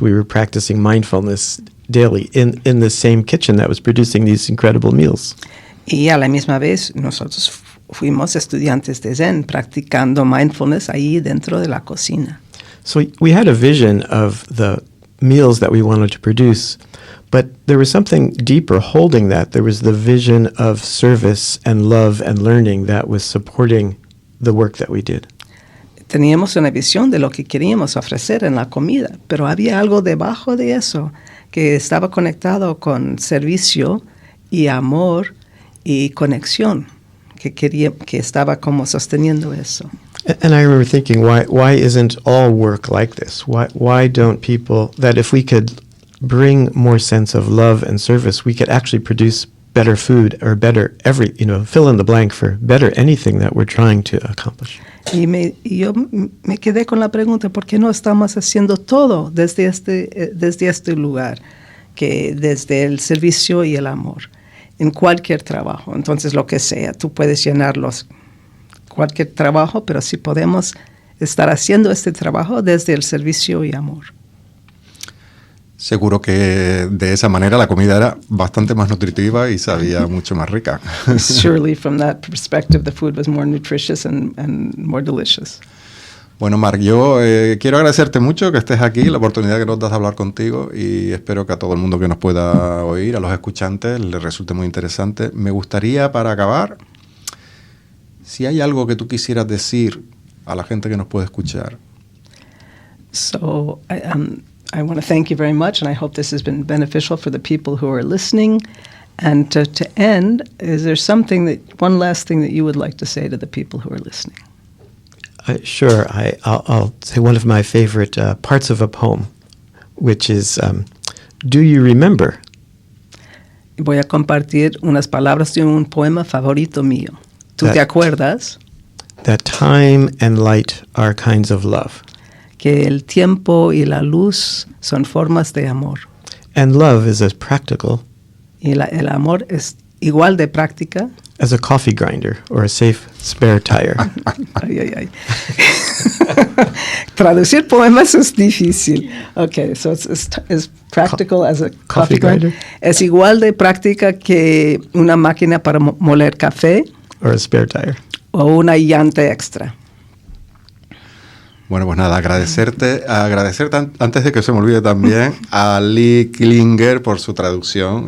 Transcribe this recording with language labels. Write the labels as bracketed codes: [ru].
[en] We were practicing mindfulness daily in the same kitchen that was producing these incredible meals. [es] Y a la misma vez nosotros fuimos estudiantes de Zen practicando mindfulness ahí dentro de la cocina. [en] So we had a vision of the meals that we wanted to produce, but there was something deeper holding that. There was the vision of service and love and learning that was supporting the work that we did. [es] Teníamos una visión de lo que queríamos ofrecer en la comida, pero había algo debajo de eso que estaba conectado con servicio y amor y conexión, que estaba como sosteniendo eso. [en] And I remember thinking, why isn't all work like this? Why don't people, that if we could bring more sense of love and service, we could actually produce better food or better fill in the blank for better anything that we're trying to accomplish. [es] Y yo me quedé con la pregunta, ¿por qué no estamos haciendo todo desde este lugar, que desde el servicio y el amor, en cualquier trabajo? Entonces, lo que sea, tú puedes llenarlos, cualquier trabajo, pero si podemos estar haciendo este trabajo desde el servicio y amor. Seguro que de esa manera la comida era bastante más nutritiva y sabía mucho más rica. [en] Surely from that perspective the food was more nutritious and more delicious. [es] Bueno, Marc, yo quiero agradecerte mucho que estés aquí, la oportunidad que nos das de hablar contigo, y espero que a todo el mundo que nos pueda oír, a los escuchantes, les resulte muy interesante. Me gustaría, para acabar, si hay algo que tú quisieras decir a la gente que nos puede escuchar. [en] So, I want to thank you very much, and I hope this has been beneficial for the people who are listening. And to end, is there one last thing that you would like to say to the people who are listening? Sure. I'll say one of my favorite parts of a poem, which is, do you remember? [es] Voy a compartir unas palabras de un poema favorito mío. ¿Tú te acuerdas? [en] That time and light are kinds of love. [es] Que el tiempo y la luz son formas de amor. [en] And love is as practical [es] y el amor es igual de práctica [en] as a coffee grinder or a safe spare tire. Ay. [es] Traducir poemas es difícil. [en] Okay, so it's practical as a coffee grinder. [es] Es igual de práctica que una máquina para moler café. [en] Or a spare tire. [es] O una llanta extra. Bueno, pues nada, agradecerte antes de que se me olvide también a Lee Klinger por su traducción.